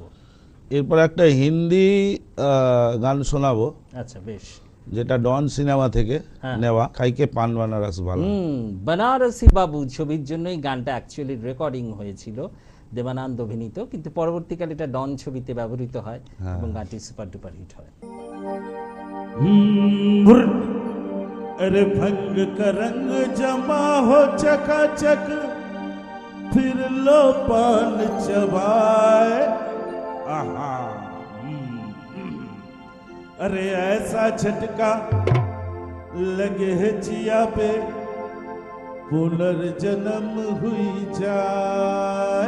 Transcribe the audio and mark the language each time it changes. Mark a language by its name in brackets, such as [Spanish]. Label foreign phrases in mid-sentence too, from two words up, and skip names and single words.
[Bangla] এরপর একটা হিন্দি গান শোনাবো। আচ্ছা, বেশ। যেটা ডন সিনেমা থেকে নেওয়া, [Hindi] खइके पान बनारस वाला। [Bangla] বানারসি বাবু ছবির জন্যই গানটা অ্যাকচুয়ালি রেকর্ডিং হয়েছিল, দেবানন্দ অভিনীত, কিন্তু পরবর্তীকালে এটা ডন ছবিতে ব্যবহৃত হয় এবং গানটি [English] super duper hit [Bangla] হয়। [Hindi] अरे भंग का रंग जमा हो चकाचक, फिर लो पान चबाए। आहा, अरे ऐसा झटका लगे है जिया पे, पुनर्जन्म हुई जाए।